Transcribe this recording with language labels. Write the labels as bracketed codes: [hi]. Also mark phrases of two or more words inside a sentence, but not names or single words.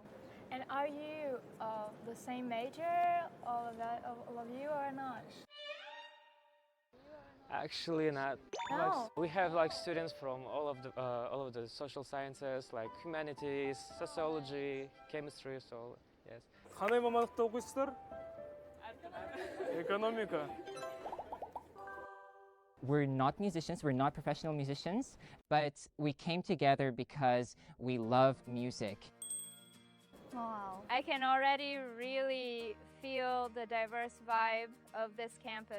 [en] And are you the same major, all of you, or not? Actually not. No. We have students from all of the social sciences, like humanities, sociology, chemistry, so yes. [kk] Қандай мамандықта оқисыздар? Экономика. [en] We're not musicians, we're not professional musicians, but we came together because we love music. Wow. I can already really feel the diverse vibe of this campus.